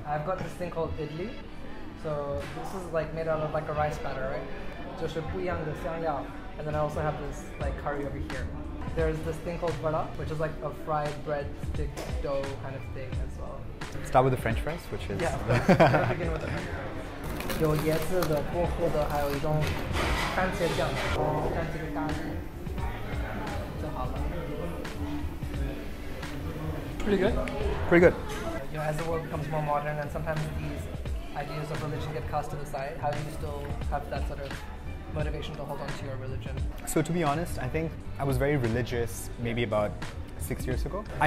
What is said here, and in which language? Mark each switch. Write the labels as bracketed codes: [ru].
[en] I've got this thing called idli. So this is like made out of like a rice batter, right? [zh] 就是不一样的香料. [en] And then I also have this like curry over here. There's this thing called vada, which is like a fried bread stick dough kind of thing as well. Start with the French fries, which is... Yeah, let's begin with the French fries. [zh] 有椰子的、薄荷的，还有一种番茄酱，蘸这个咖喱就好了。 [en] Pretty good. Pretty good. You know, as the world becomes more modern, and sometimes these ideas of religion get cast to the side, how do you still have that sort of motivation to hold on to your religion? So to be honest, I think I was very religious maybe about 6 years ago.